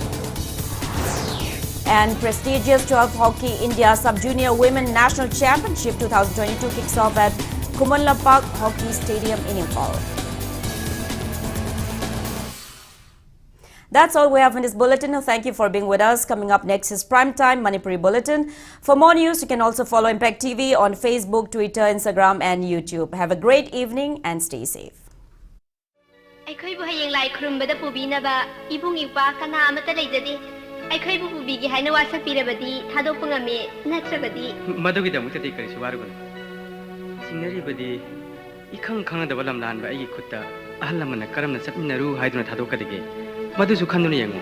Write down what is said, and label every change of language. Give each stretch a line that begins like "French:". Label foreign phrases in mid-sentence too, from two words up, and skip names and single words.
English: And prestigious 12th Hockey India Sub-Junior Women National Championship 2022 kicks off at Kuman Lampak Hockey Stadium in Imphal. That's all we have in this bulletin. Thank you for being with us. Coming up next is Primetime Manipuri Bulletin. For more news, you can also follow Impact TV on Facebook, Twitter, Instagram and YouTube. Have a great evening and stay safe.
Manipuri: ꯑꯩꯈꯣꯏꯕꯨ ꯍꯌꯦꯡ ꯂꯥꯏ ꯈꯨꯔꯨꯝꯕꯗ ꯄꯨꯕꯤꯅꯕ ꯏꯕꯨꯡ ꯏꯄ꯭ꯋꯥ ꯀꯅꯥ ꯑꯃꯠꯇ ꯂꯩꯖꯗꯦ ꯑꯩꯈꯣꯏꯕꯨ ꯄꯨꯕꯤꯒꯦ ꯍꯥꯏꯅ ꯋꯥꯁꯛꯄꯤꯔꯕꯗꯤ ꯊꯥꯗꯣꯛꯄ ꯉꯝꯃꯤ ꯅꯠꯇ꯭ꯔꯕꯗꯤ ꯃꯗꯨꯒꯤꯗꯃꯛꯇꯗꯤ ꯀꯔꯤꯁꯨ ꯋꯥꯔꯨꯒꯅꯨ ꯆꯤꯡꯅꯔꯤꯕꯗꯤ ꯏꯈꯪ ꯈꯪꯅꯗꯕ ꯂꯝꯂꯥꯟꯕ ꯑꯩꯒꯤ ꯈꯨꯠꯇ ꯑꯍꯜ ꯂꯃꯟꯅ ꯀꯔꯝꯅ ꯆꯠꯃꯤꯟꯅꯔꯨ ꯍꯥꯏꯗꯨꯅ ꯊꯥꯗꯣꯛꯀꯗꯒꯦ ꯃꯗꯨꯁꯨ ꯈꯟꯗꯨꯅ ꯌꯦꯡꯉꯨ